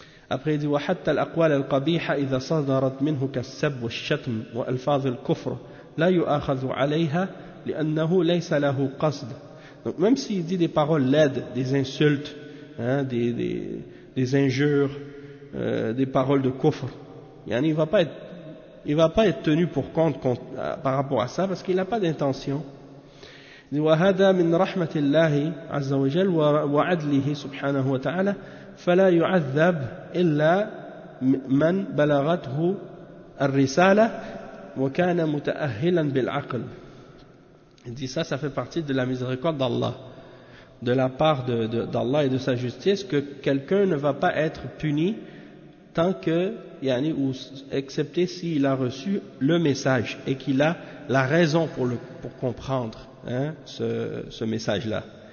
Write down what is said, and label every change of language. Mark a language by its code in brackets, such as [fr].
[fr] Après il dit [ar] وحتى الأقوال القبيحة إذا صدرت منه كالسب والشتم وألفاظ الكفر لا يؤاخذ عليها لأنه ليس له قصد. [fr] Donc même s'il dit des paroles laides, des insultes, hein, des injures, des paroles de kufr, il va pas être tenu pour compte par rapport à ça parce qu'il n'a pas d'intention. [ar] وهذا من رحمة الله عز وجل وعدله سبحانه وتعالى فلا يعذب إلا من بلغته الرسالة وكان متأهلا بالعقل. [fr] Il dit ça fait partie de la miséricorde d'Allah, de la part d'Allah et de sa justice, que quelqu'un ne va pas être puni tant que yani, ou excepté s'il a reçu le message et qu'il a la raison pour comprendre hein, ce message-là.